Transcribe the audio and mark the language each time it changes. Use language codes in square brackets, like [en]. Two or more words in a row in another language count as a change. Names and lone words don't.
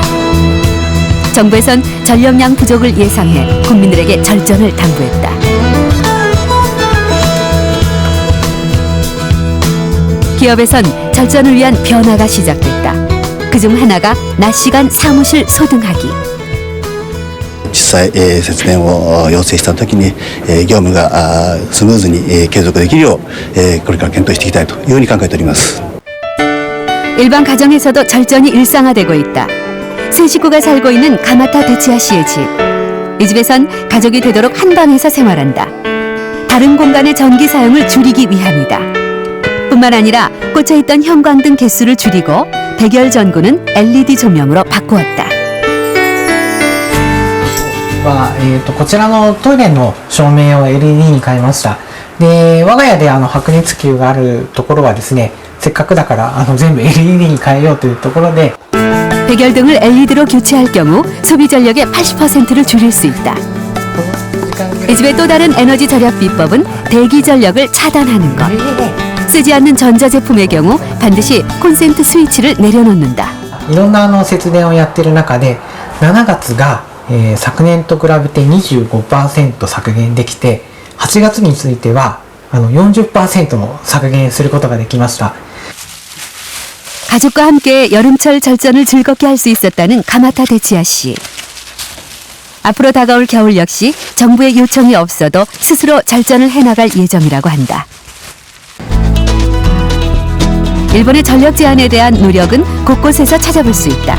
[ko] 정부에선 전력량 부족을 예상해 국민들에게 절전을 당부했다. 기업에선 절전을 위한 변화가 시작됐다. 그중 하나가 낮 시간 사무실 소등하기. [ja] 実際、節電を要請したときに、業務がスムーズに継続できるよう、これから検討していきたいというふうに考えております。 [ko] 일반 가정에서도 절전이 일상화되고 있다. 세 식구가 살고 있는 가마타 데치야 씨의 집. 이 집에선 가족이 되도록 한 방에서 생활한다. 다른 공간의 전기 사용을 줄이기 위함이다. 뿐만 아니라 꽂혀있던 형광등 개수를 줄이고 백열 전구는 LED 조명으로 바꾸었다. [ja] こちらのトイレの照明を LED に変えました。で、我が家で白熱球があるところはですね、せっかくだから全部 LED に変えようというところで [ko] 백열등을 LED로 교체할 경우 소비 전력의 80%를 줄일 수 있다. 이 집의 또 다른 에너지 절약 비법은 대기 전력을 차단하는 것. 쓰지 않는 전자제품의 경우 반드시 콘센트 스위치를 내려놓는다. [ja] いろんな節電をやってる中で7月が、昨年と比べて 25% 削減できて8月については40% も削減することができました。 [ko] 가족과 함께 여름철 절전을 즐겁게 할 수 있었다는 가마타 데치야 씨. 앞으로 다가올 겨울 역시 정부의 요청이 없어도 스스로 절전을 해나갈 예정이라고 한다. 일본의 전력 제한에 대한 노력은 곳곳에서 찾아볼 수 있다.